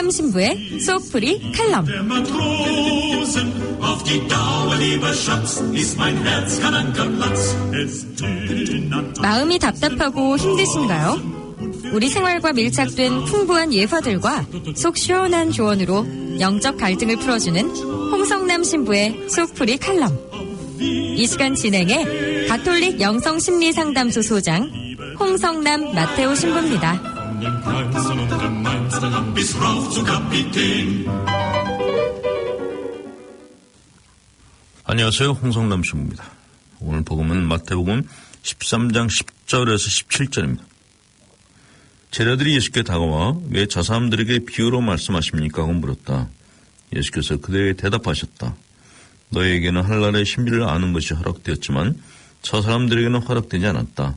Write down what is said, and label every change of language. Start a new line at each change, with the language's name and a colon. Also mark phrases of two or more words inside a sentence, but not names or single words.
Korean: 신부의 속풀이 칼럼.
German: Der Matrosen auf die Dauer lieber Schatz, ist mein Herz kein Ankerplatz. Es dünnt
Korean: 마음이 답답하고 힘드신가요? 우리 생활과 밀착된 풍부한 예화들과 속 시원한 조언으로 영적 갈등을 풀어주는 홍성남 신부의 속풀이 칼럼. 이 시간 진행해 가톨릭 영성심리상담소 소장 홍성남 마테오 신부입니다.
German: dem Kleinsten und dem Meinsten bis rauf zum Kapitän.
Korean: 안녕하세요. 홍성남 신부입니다. 오늘 복음은 마태복음 13장 10절에서 17절입니다. 제자들이 예수께 다가와 왜 저 사람들에게 비유로 말씀하십니까? 하고 물었다. 예수께서 그들에게 대답하셨다. 너희에게는 한날의 신비를 아는 것이 허락되었지만 저 사람들에게는 허락되지 않았다.